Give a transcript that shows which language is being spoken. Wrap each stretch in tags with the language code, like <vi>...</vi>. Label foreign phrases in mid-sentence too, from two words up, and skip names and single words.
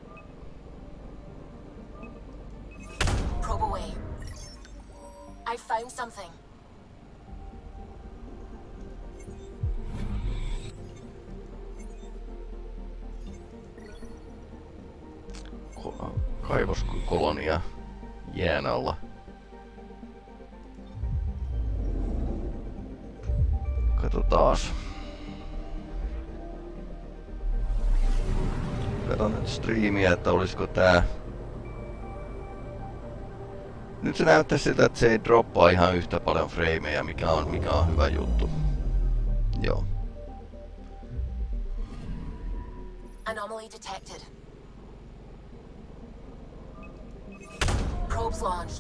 <en>Probe away. I found something.</en> <fi>Kaivoskolonia jään alla. Katsotaas. Katon nyt striimiä, että olisiko tää. Nyt se näyttää siltä, että se ei droppaa ihan yhtä paljon frameja, mikä on hyvä juttu. Joo.</fi> <en>Anomaly detected. Probes launched.</en>